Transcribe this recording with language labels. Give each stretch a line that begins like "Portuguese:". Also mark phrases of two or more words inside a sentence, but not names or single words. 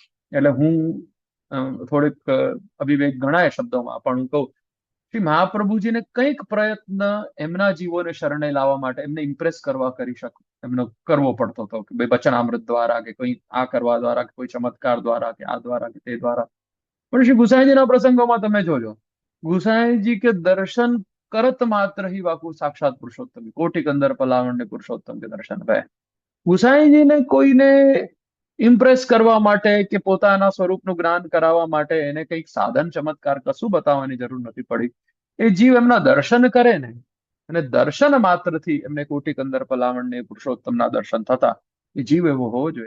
Gujarati: એટલે હું થોડીક અવિવેક ગણાય શબ્દોમાં, પણ હું કહું, શ્રી મહાપ્રભુજીને કંઈક પ્રયત્ન એમના જીવોને શરણે લાવવા માટે, એમને ઇમ્પ્રેસ કરવા કરી શકો એમનો કરવો પડતો હતો કે ભાઈ વચનામૃત દ્વારા કે કોઈ આ કરવા દ્વારા કે કોઈ ચમત્કાર દ્વારા કે આ દ્વારા કે તે દ્વારા. પણ શ્રી ગુસાઈજીના પ્રસંગોમાં તમે જોજો,
Braj: गुसाईंजी के दर्शन करत मात्र ही वाकु साक्षात पुरुषोत्तम, कोटि कंदर पलावण पुरुषोत्तम के दर्शन भय.
Gujarati: ગુસાઈજીને કોઈને ઇમ્પ્રેસ કરવા માટે કે પોતાના સ્વરૂપનું જ્ઞાન કરાવવા માટે એને કંઈક સાધન ચમત્કાર કશું બતાવવાની જરૂર નથી પડી. એ જીવ એમના દર્શન કરે ને, અને દર્શન માત્રથી એમને કોટી કંદર પલાવણને પુરુષોત્તમના દર્શન થતા, એ જીવ એવો હોવો જોઈએ.